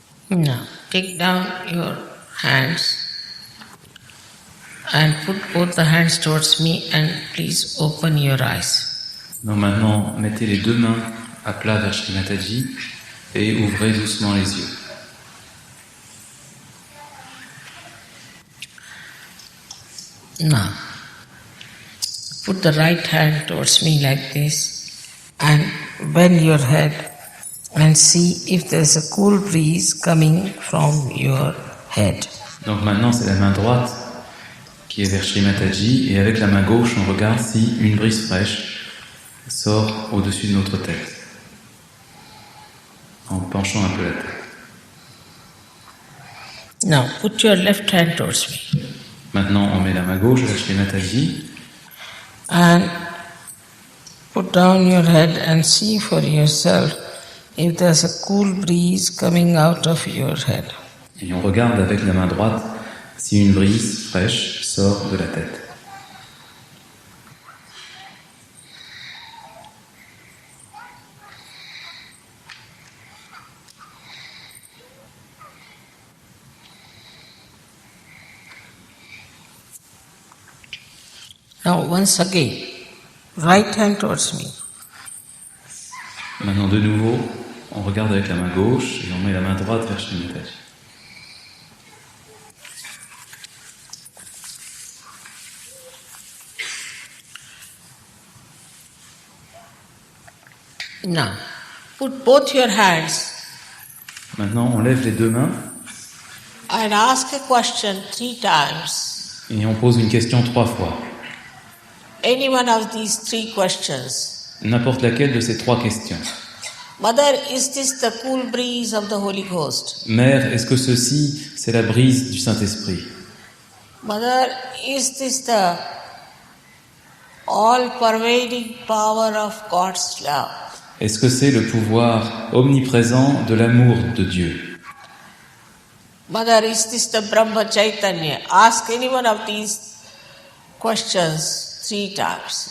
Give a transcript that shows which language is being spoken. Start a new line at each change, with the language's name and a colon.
English: Now, take down your hands and put both the hands towards me and please open your eyes.
French: Donc maintenant, mettez les deux mains à plat vers Shri Mataji et ouvrez doucement les yeux.
English: Now, put the right hand towards me like this and bend your head and see if there's a cool breeze coming from your head.
French: Donc maintenant, c'est la main droite qui est vers Shri Mataji et avec la main gauche, on regarde si une brise fraîche sort au-dessus de notre tête en penchant un peu la tête.
English: Now, put your left hand towards me.
French: Maintenant, on met la main gauche vers Shri Mataji
English: And put down your head and see for yourself if there's a cool breeze coming out of your head.
French: et on regarde avec la main droite si une brise fraîche sort de la tête.
English: Now, once again, right hand towards me.
French: Maintenant, de nouveau, on regarde avec la main gauche et on met la main droite vers Shri Mataji.
English: Now, put both your hands
French: Maintenant, on lève les deux mains
English: and ask a question 3 times.
French: et on pose une question 3 fois.
English: Any one of these 3 questions.
French: N'importe laquelle de ces 3 questions.
English: Mother, is this the cool breeze of the Holy Ghost?
French: Mère, est-ce que ceci, c'est la brise du Saint-Esprit?
English: Mother, is this the all-pervading power of God's love?
French: Est-ce que c'est le pouvoir omniprésent de l'amour de Dieu?
English: Mother, is this the Brahma Chaitanya? Ask any one of these questions 3 times.